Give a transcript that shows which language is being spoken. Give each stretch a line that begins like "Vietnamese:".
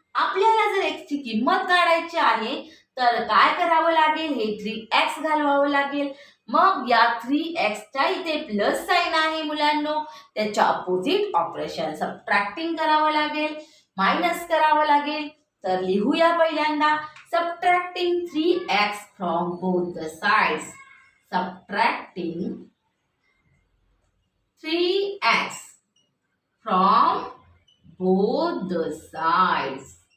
Marathi: आपल्याला जर x ची किंमत काढायची आहे तर काय करावं लागेल, हे 3x घालवावं लागेल. मग या 3x च्या इथे प्लस साइन आहे मुलांनो, त्याच्या अपोजिट ऑपरेशन सबट्रॅक्टिंग करावं लागेल, मायनस करावं लागेल. तर लिहूया पहिल्यांदा.
English: Subtracting 3x from both the sides. सबट्रॅक्टिंग 3x from both the sides.